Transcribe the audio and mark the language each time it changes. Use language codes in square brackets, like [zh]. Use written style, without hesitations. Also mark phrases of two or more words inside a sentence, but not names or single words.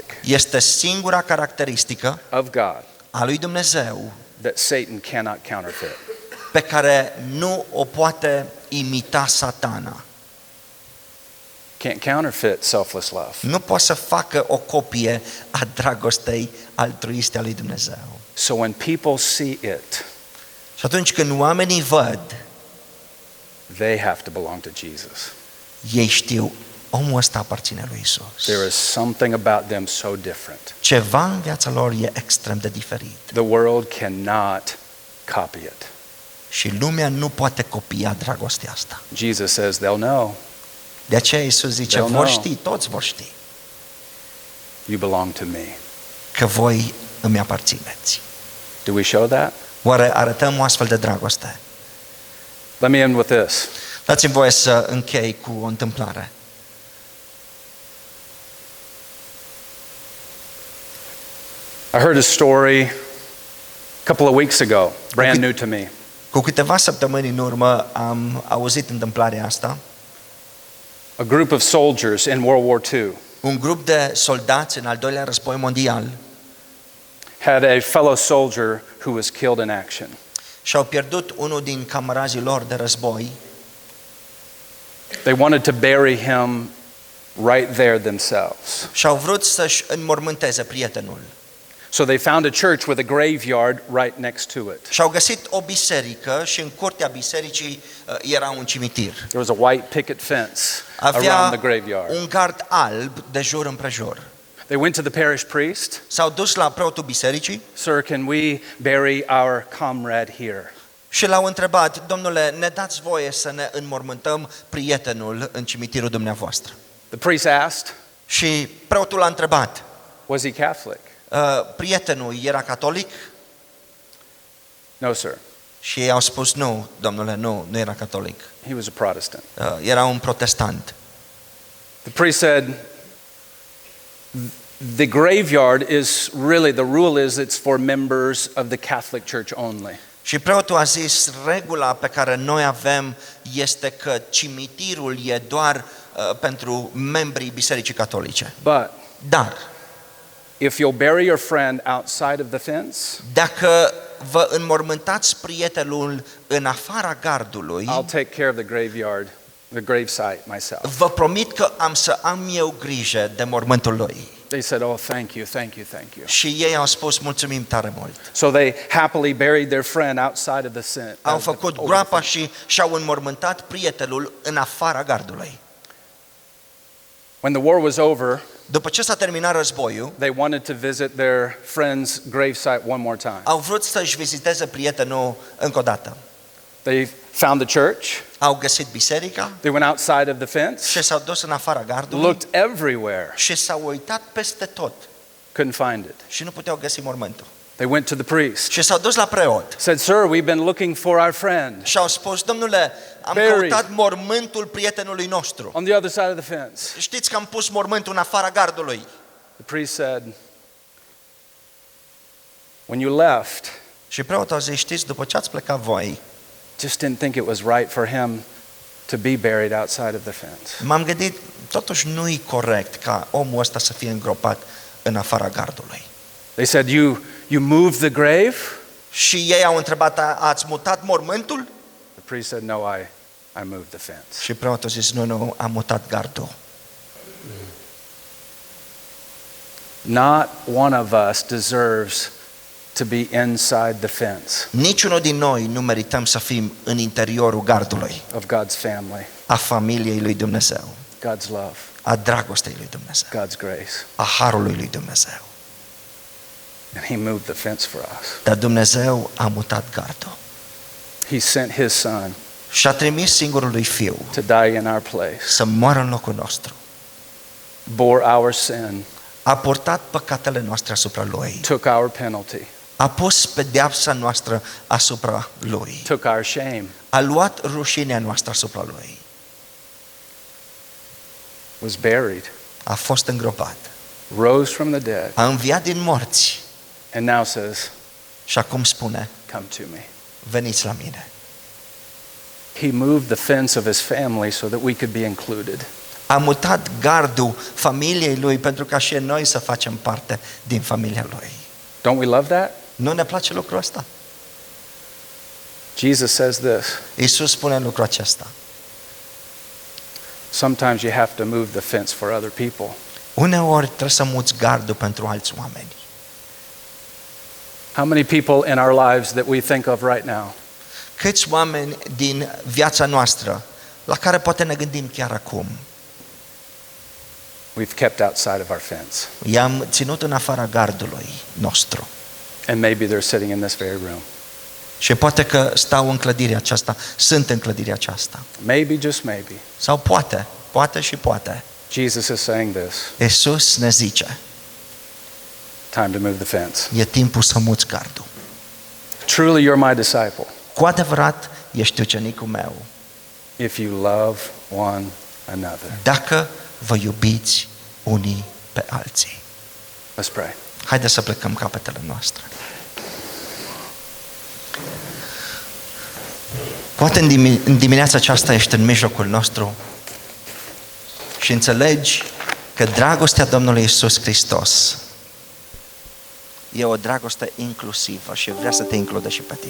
[ro] este singura caracteristică [en] of God [ro] a lui Dumnezeu [en] that Satan cannot counterfeit. [ro] pe care nu o poate imita Satana. [en] Can't counterfeit selfless love. [ro] Nu poate să facă o copie a dragostei altruiste a lui Dumnezeu. [en] So when people see it, [ro] Și atunci când oamenii văd, [en] they have to belong to Jesus. [ro] ei știu, omul ăsta aparține lui Isus. [en] There is something about them so different. [ro] Ceva în viața lor e extrem de diferit. [en] The world cannot copy it. [ro] Și lumea nu poate copia dragostea asta. [en] Jesus says they'll know. [ro] De aceea Iisus zice, [en] They'll [ro] vor [en] know. [ro] ști, toți vor ști, [en] You belong to me. [ro] că voi îmi aparțineți. [en] Do we show that? [ro] Oare arătăm o astfel de dragoste? [en] Let me end with this. [ro] Dați-mi voie să închei cu o întâmplare. [en] I heard a story a couple of weeks ago, brand new to me. [ro] Cu câteva săptămâni în urmă am auzit întâmplarea asta. [en] A group of soldiers in World War II [ro] Un grup de soldați în al doilea război mondial [en] had a fellow soldier who was killed in action. [ro] și-au pierdut unul din camarazii lor de război. [en] They wanted to bury him right there themselves. [ro] Și-au vrut să-și înmormânteze prietenul. [en] So they found a church with a graveyard right next to it. [ro] Și-au găsit o biserică și în curtea bisericii era un cimitir. [en] There was a white picket fence around [ro] Avea [en] the graveyard. [ro] un gard alb de jur împrejur. [en] They went to the parish priest. [ro] S-au dus la preotul bisericii [en] Sir, can we bury our comrade here? [ro] și l-au întrebat, domnule, ne dați voie să ne înmormântăm prietenul în cimitirul dumneavoastră? [en] The priest asked, [ro] Și preotul a întrebat, [en] was he Catholic? [ro] prietenul era catolic? [en] No, sir. [ro] Și ei au spus, nu, domnule, nu era catolic. [en] He was a Protestant. [ro] Era un protestant. [en] The priest said, the graveyard is really, the rule is it's for members of the Catholic Church only. [ro] Și preotul a zis, regula pe care noi avem este că cimitirul e doar pentru membrii Bisericii Catolice. [en] But [ro] Dar, [en] if you'll bury your friend outside of the fence, [ro] dacă vă înmormântați prietenul în afara gardului, [en] I'll take care of the graveyard, the gravesite myself. [ro] vă promit că am să am eu grijă de mormântul lui. [en] They said, oh, thank you, thank you, thank you. [ro] Și ei au spus, mulțumim tare mult. [en] So they happily buried their friend outside of the sin. [ro] Au făcut groapa și și-au înmormântat prietenul în afara gardului. [en] When the war was over, [ro] După ce s-a terminat războiul, [en] they wanted to visit their friend's gravesite one more time. [ro] au vrut să-și viziteze prietenul încă o dată. [en] They found the church. [ro] Au găsit biserica [en] They went outside of the fence, [ro] și s-au dus în afara gardului [en] looked everywhere, [ro] și s-au uitat peste tot [en] couldn't find it. [ro] și nu puteau găsi mormântul. [en] They went to the priest, [ro] Și s-au dus la preot [en] said, sir, we've been looking for our friend [ro] și au spus, domnule, am [en] Buried. [ro] căutat mormântul prietenului nostru. [en] on the other side of the fence. [ro] Știți că am pus mormântul în afara gardului. [en] The priest said, when you left, [ro] Și preotul a zis, știți, după ce ați plecat voi, [en] just didn't think it was right for him to be buried outside of the fence. [ro] m-am gândit, totuși nu-i corect ca omul ăsta să fie îngropat în afara gardului. [en] They said, you moved the grave? [ro] Și ei au întrebat, ați mutat mormântul? [en] The priest said, no, I moved the fence. [ro] Și preotul a zis, nu, am mutat gardul. [en] Not one of us deserves to be inside the fence [ro] Niciunul din noi nu merităm să fim în interiorul gardului, [en] of God's family, [ro] a familiei lui Dumnezeu, [en] God's love, [ro] a dragostei lui Dumnezeu, [en] God's grace. [ro] a harului lui Dumnezeu. [en] And he moved the fence for us. [ro] Dar Dumnezeu a mutat gardul [en] He sent his son [ro] și a trimis singurul lui Fiu [en] to die in our place, [ro] să moară în locul nostru. [en] bore our sin, [ro] A purtat păcatele noastre asupra lui, [en] took our penalty, [ro] a pus pedeapsa noastră asupra lui, [en] took our shame, [ro] a luat rușinea noastră asupra lui, [en] was buried, [ro] a fost îngropat, [en] rose from the dead, [ro] a înviat din morți [en] and now says, [ro] și acum spune, [en] come to me. [ro] veniți la mine. [en] He moved the fence of his family so that we could be included. [ro] A mutat gardul familiei lui pentru ca și noi să facem parte din familia lui. [en] Don't we love that? [ro] Nu ne place lucrul ăsta? [en] Jesus says this, [ro] Iisus spune lucrul acesta. [en] sometimes you have to move the fence for other people. [ro] Uneori trebuie să muți gardul pentru alți oameni. [en] How many people in our lives that we think of right now [ro] Câți oameni din viața noastră la care poate ne gândim chiar acum, [en] we've kept outside of our fence? [ro] i-am ținut în afara gardului nostru. [en] And maybe they're sitting in this very room. [ro] Și poate că stau în clădirea aceasta, sunt în clădirea aceasta. [en] Maybe, just maybe. [ro] Sau poate și poate. [en] Jesus is saying this, [ro] Iisus ne zice, [en] time to move the fence. [ro] e timpul să muți gardul. [en] Truly you're my disciple [ro] Cu adevărat, ești ucenicul meu, [en] if you love one another. [ro] dacă vă iubiți unii pe alții. [en] Let's pray. [ro] Haideți să plecăm capetele noastre. Poate în dimineața aceasta ești în mijlocul nostru și înțelegi că dragostea Domnului Iisus Hristos e o dragoste inclusivă și vrea să te includă și pe tine.